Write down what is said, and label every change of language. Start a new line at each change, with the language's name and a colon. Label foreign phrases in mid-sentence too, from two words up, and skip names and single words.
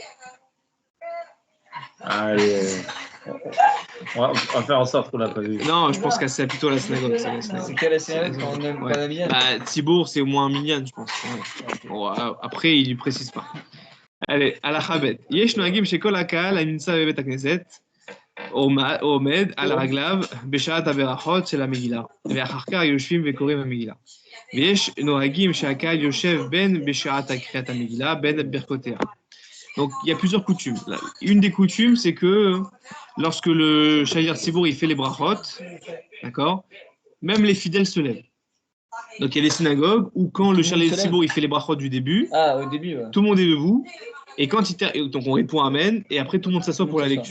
French: Allez. On va faire en sorte qu'on l'a pas vu. Non, je pense que c'est plutôt à la synagogue. C'est qu'à la synagogue quand on n'aime pas la minyan? Bah, Tzibour, c'est au moins un minyan, je pense. Ouais. Bon, après, il ne précise pas. Allez, à la Chabet.
Hebrew: יש נוהגים שכל הקהל הנמצא בבית הכנסת עומד על רגליו בשעת הברכות של המגילה ואחר כך יושבים וקוראים המגילה. ויש נוהגים שהקהל יושב בין בשעת קריאת המגילה בין ברכותיה.
French: Donc, il y a plusieurs coutumes. Une des coutumes, c'est que lorsque le Chalir Tzibour il fait les brachot, d'accord, même les fidèles se lèvent. Donc, il y a des synagogues où quand le Chalir Tzibour il fait les brachot du début, au début, ouais. Tout le monde est debout, et quand donc on répond Amen, et après tout le monde s'assoit pour la lecture.